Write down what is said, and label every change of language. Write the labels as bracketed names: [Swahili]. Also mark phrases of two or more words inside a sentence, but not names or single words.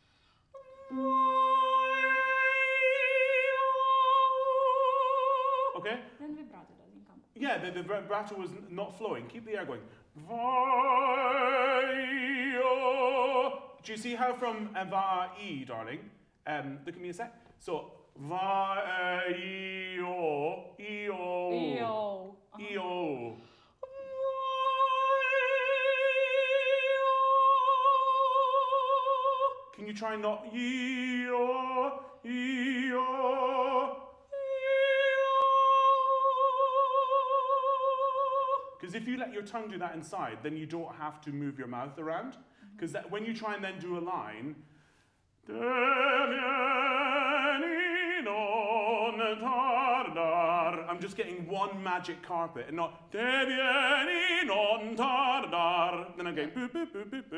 [English] Okay? Then vibrato doesn't come. Yeah, the vibrato was not flowing. Keep the air going. Do you see how from va-e, darling? Look at me a sec. So, va-e-o, e-o, E-O. e-o. Can you try not e-o, e-o? Because if you let your tongue do that inside, then you don't have to move your mouth around. Because when you try and then do a line, I'm just getting one magic carpet and not then I'm going boo boo boo boo boo.